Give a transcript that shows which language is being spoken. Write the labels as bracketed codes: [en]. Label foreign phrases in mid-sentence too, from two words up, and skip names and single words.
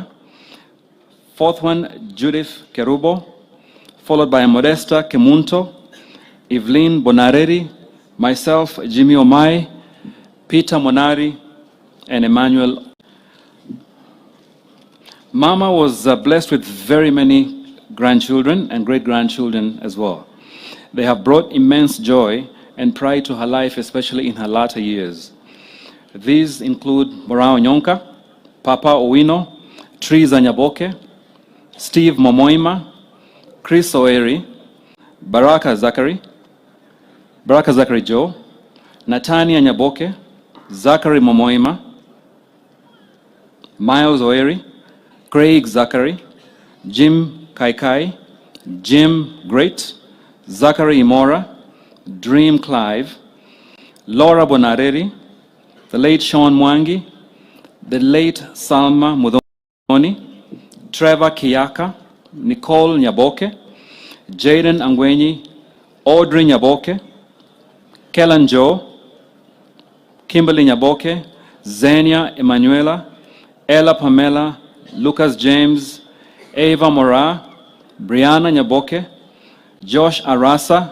[en] Fourth one, Judith Kerubo, followed by Modesta Kemunto, Evelyn Bonareri, myself, Jimmy Omai, Peter Monari, and Emmanuel. Mama was blessed with very many grandchildren and great-grandchildren as well. They have brought immense joy and pride to her life, especially in her latter years. These include Morao Nyonka, Papa Owino, Triza Nyaboke, Steve Momoima, Chris Oeri, Baraka Zachary Joe, Natania Nyaboke, Zachary Momoima, Miles Oeri, Craig Zachary, Jim Kaikai, Jim Great, Zachary Imora, Dream Clive, Laura Bonareri, the late Sean Mwangi, the late Salma Mudhoni, Trevor Kiyaka, Nicole Nyaboke, Jaden Angwenyi, Audrey Nyaboke, Kellan Joe, Kimberly Nyaboke, Zenia Emanuela, Ella Pamela, Lucas James, Ava Mora, Brianna Nyaboke, Josh Arasa,